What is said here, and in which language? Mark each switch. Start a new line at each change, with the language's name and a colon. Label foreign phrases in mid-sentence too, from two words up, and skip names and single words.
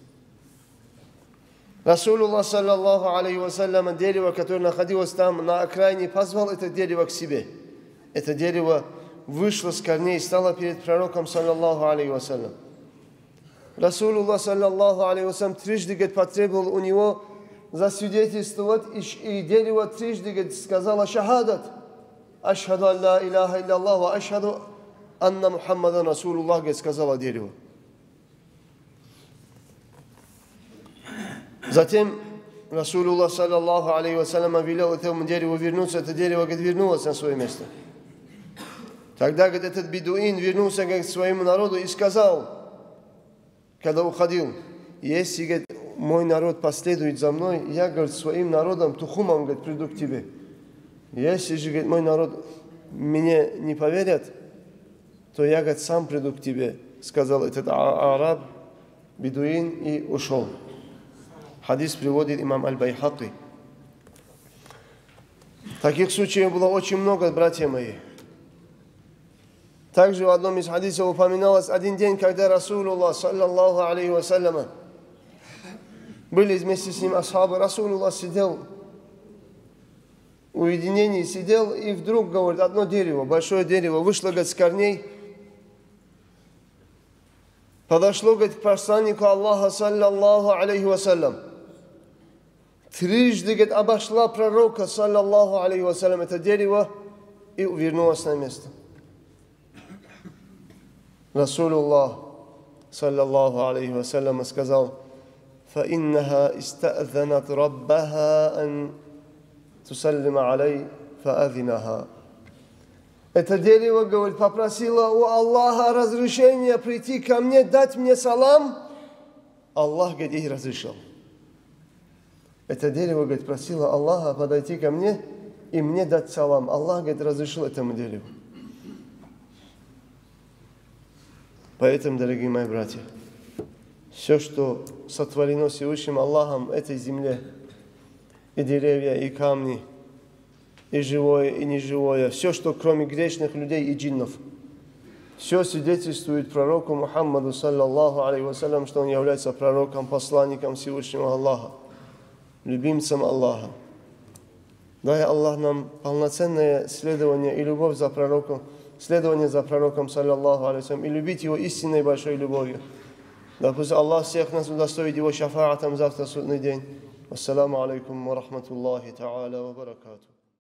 Arabic: رسول الله، صلى الله عليه,
Russian: дерево, которое находилось там на окраине, позвал это дерево к себе. Это дерево вышло с корней и стало перед пророком,
Arabic: صلى الله عليه. رسول الله، صلى الله عليه,
Russian: трижды потребовал у него засвидетельствовать, и дерево трижды сказала шахадат.
Arabic: أشهد أن لا إله إلا وأشهد أن محمدا رسول الله,
Russian: сказала дерево.
Arabic: Затем رسول الله، صلى الله عليه وسلم,
Russian: велел этому дереву вернуться. Это дерево, вернулось на свое место. Тогда, этот бедуин вернулся к своему народу и сказал, когда уходил, если, мой народ последует за мной, я, своим народом, тухумом, приду к тебе. Если же, мой народ мне не поверят, то я, сам приду к тебе, сказал этот араб, бедуин, и ушел. Хадис приводит имам Аль-Байхаки. Таких случаев было очень много, братья мои. Также в одном из хадисов упоминалось один день, когда Расулуллах,
Arabic: صلى الله عليه وسلم,
Russian: были вместе с ним асхабы. Расулуллах сидел в уединении, сидел, и вдруг, говорит, одно дерево, большое дерево, вышло, с корней, подошло, к посланнику Аллаха,
Arabic: صلى الله عليه وسلم.
Russian: Трижды, обошла пророка,
Arabic: صلى الله عليه وسلم,
Russian: это дерево, и вернулось на место.
Arabic: رسول الله، صلى الله عليه وسلم, сказал, فإنها استأذنت ربها أن تسلم علي فأذنها.
Russian: Это дерево, говорит, попросило у Аллаха разрешения прийти ко мне, дать мне салам. Аллах, говорит, ей разрешил. Это дерево, говорит, просило Аллаха подойти ко мне и мне дать салам. Аллах, говорит, разрешил этому дереву. Поэтому, дорогие мои братья, все, что сотворено Всевышним Аллахом этой земле, и деревья, и камни, и живое, и неживое, все, что кроме грешных людей и джиннов, все свидетельствует пророку Мухаммаду,
Arabic: صلى الله عليه وسلم,
Russian: что он является пророком, посланником Всевышнего Аллаха, любимцем Аллаха. Дай Аллах нам полноценное следование и любовь за пророком, следование за пророком,
Arabic: صلى الله عليه وسلم,
Russian: и любить его истинной большой любовью. Да пусть Аллах всех нас удостоит его шафаатом завтра, судный день.
Arabic: السلام عليكم ورحمة الله تعالى وبركاته.